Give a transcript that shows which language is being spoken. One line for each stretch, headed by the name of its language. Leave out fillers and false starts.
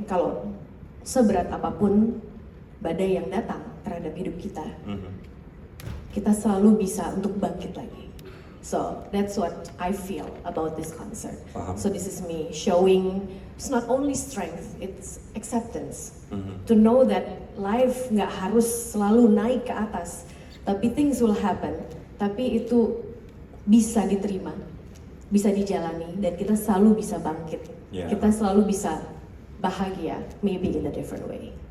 Indonesian: Kalau seberat apapun badai yang datang terhadap hidup kita, kita selalu bisa untuk bangkit lagi.
English: So that's what I feel about this concert.
Indonesian: Paham.
English: So this is me showing it's not only strength, it's acceptance. To know that life
Indonesian: nggak harus selalu naik ke atas, tapi
English: things will happen.
Indonesian: Tapi itu bisa diterima, bisa dijalani, dan kita selalu bisa bangkit.
English: Yeah.
Indonesian: Kita selalu bisa bahagia,
English: maybe in a different way.